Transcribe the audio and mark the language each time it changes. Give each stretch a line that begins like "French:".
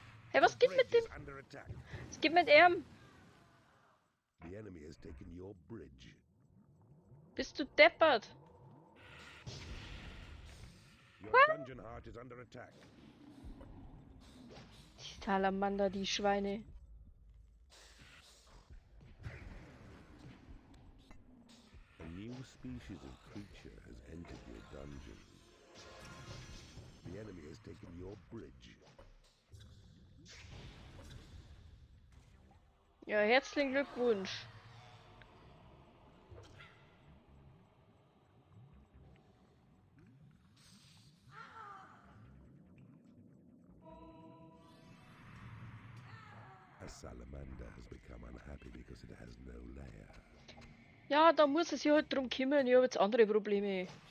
German: Hey, was geht mit dem?
English: Is under attack.
German: Was geht mit ihm?
English: The enemy has taken your bridge.
German: Bist du deppert?
English: Your dungeon heart is under attack.
German: Die Salamander, die Schweine.
English: A new species of creature has entered your dungeon. The enemy has taken your bridge.
German: Ja, herzlichen Glückwunsch.
English: A salamander has become unhappy because it has no lair.
German: Ja, da muss es sich halt drum kümmern. Ich habe jetzt andere Probleme.